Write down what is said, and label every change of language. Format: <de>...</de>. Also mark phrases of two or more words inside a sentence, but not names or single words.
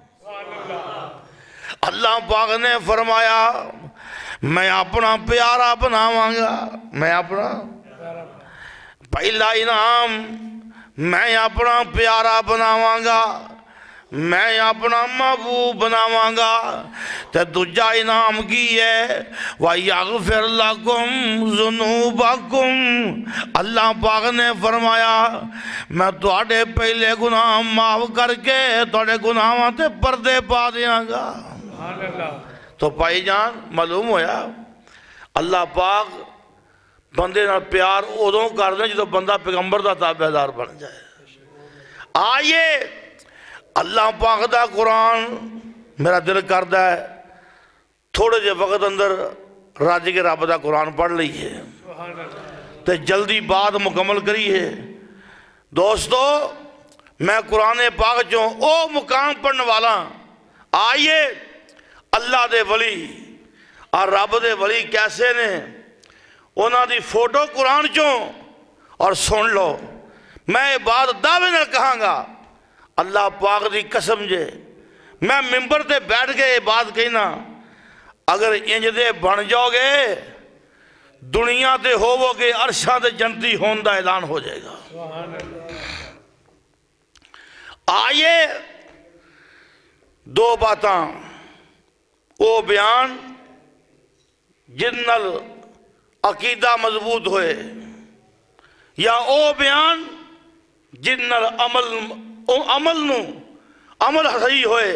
<pa>اللہ پاک نے فرمایا میں اپنا پیارا بناواں گا. میں اپنا پہلا انعام میں اپنا پیارا بناواں گا، میں اپنا محبوب بناواں گا. تے دوجا انعام کی ہے</pa> <ar>وَيَغْفِرْ لَكُمْ ذُنُوبَكُمْ،</ar> <pa>اللہ پاک نے فرمایا میں تواڈے پہلے گناہ معاف کر کے تواڈے گناہاں تے پردے پا دیاں گا.</pa> <ar>سبحان اللہ.</ar> <pa>تو بھائی جان معلوم ہویا اللہ پاک بندے نال پیار ادوں کر دے جدوں بندہ پیغمبر دا تابع دار بن جائے. آئیے اللہ پاک دا قرآن میرا دل کردہ ہے تھوڑے جے وقت اندر راج کے رب دا قرآن پڑھ لئیے تے جلدی بات مکمل کریے. دوستو میں قرآن پاک چوں او مقام پڑھنے والا. آئیے اللہ دے ولی اور رب دے ولی کیسے نے انہاں دی فوٹو قرآن چوں اور سن لو. میں بات دعوے نہ کہاں گا اللہ پاک دی قسم جے میں ممبر تے بیٹھ کے یہ بات کہنا اگر انج دے بن جاؤ گے دنیا تے ہوو گے عرشاں تے جنتی ہون دا اعلان ہو جائے گا. آئیے دو باتاں او بیان جن نال عقیدہ مضبوط ہوئے یا او بیان جن نال عمل صحیح ہوئے.</pa>